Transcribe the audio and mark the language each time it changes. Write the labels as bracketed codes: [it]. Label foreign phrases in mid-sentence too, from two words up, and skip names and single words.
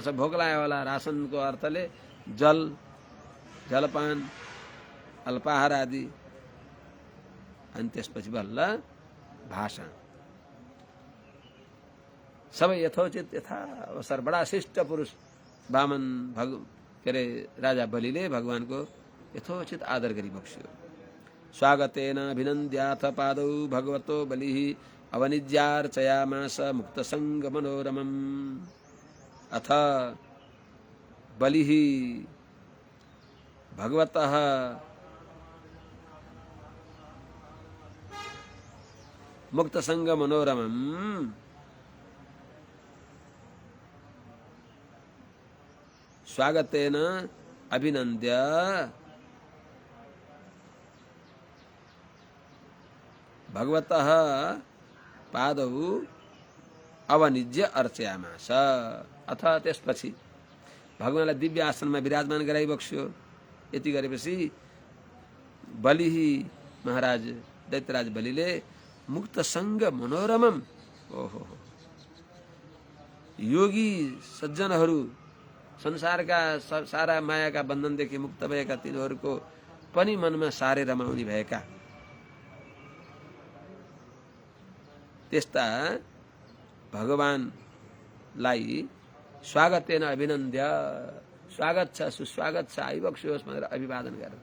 [ne] भोक लाग्यो होला रासनको अर्थले जल जलपान अल्पाहार आदि अनि त्यसपछि बल्ल भाषण। सबै यथोचित यथा अवसर बडा शिष्ट पुरुष वामन के अरे राजा बलिले भगवानको यथोचित आदर गरिबक्स्यो। [sa] स्वागतेन अभिनन्द्याथ पादौ भगवतो बलिः अवनिज्यार्चयामास मुक्तसङ्ग मनोरमम्। अथ बलिः भगवतः मुक्तसङ्ग मनोरमम् स्वागतेन अभिनन्द्य भगवतः पादौ अवनिज्य अर्चयामास। [ne] अथ त्यसपछि भगवानलाई दिव्य आसनमा विराजमान गराइबक्स्यो। यति गरेपछि बलि महाराज दैत्यराज बलिले [sa] मुक्तसङ्ग मनोरमम, [ne] ओहो योगी सज्जनहरू संसारका सारा मायाका बन्धनदेखि मुक्त भएका तिनीहरूको पनि मनमा सारे रमाउने भएका त्यस्ता भगवानलाई [sa] स्वागतेन अभिनन्द्य, [ne] स्वागत छ सुस्वागत छ आइबक्स्योस् भनेर अभिवादन गरेर।